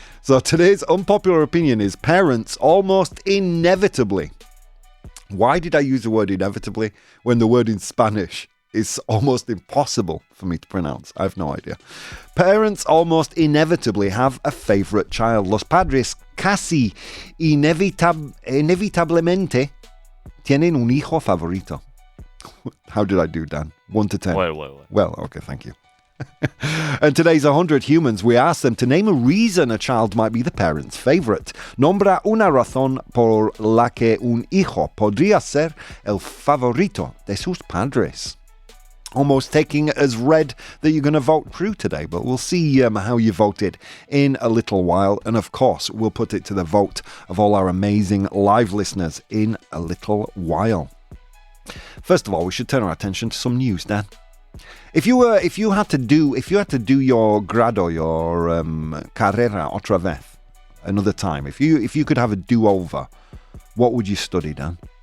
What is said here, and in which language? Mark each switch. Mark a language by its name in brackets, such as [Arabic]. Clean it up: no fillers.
[English] So today's unpopular opinion is parents almost inevitably. Why did I use the word inevitably when the word in Spanish is almost impossible for me to pronounce? I have no idea. Parents almost inevitably have a favorite child. [Spanish] Los padres casi inevitablemente tienen un hijo favorito. [English] How did I do, Dan? 1 to 10. Well, okay, thank you. And today's 100 humans, we asked them to name a reason a child might be the parent's favorite. [Spanish] Nombra una razón por la que un hijo podría ser el favorito de sus padres. [English] Almost taking it as read that you're going to vote through today, but we'll see how you voted in a little while. And of course, we'll put it to the vote of all our amazing live listeners in a little while. First of all, we should turn our attention to some news, Dan. If you had to do your grado, your [Spanish] carrera otra vez, [English] another time, if you could have a do-over, what would you study, Dan?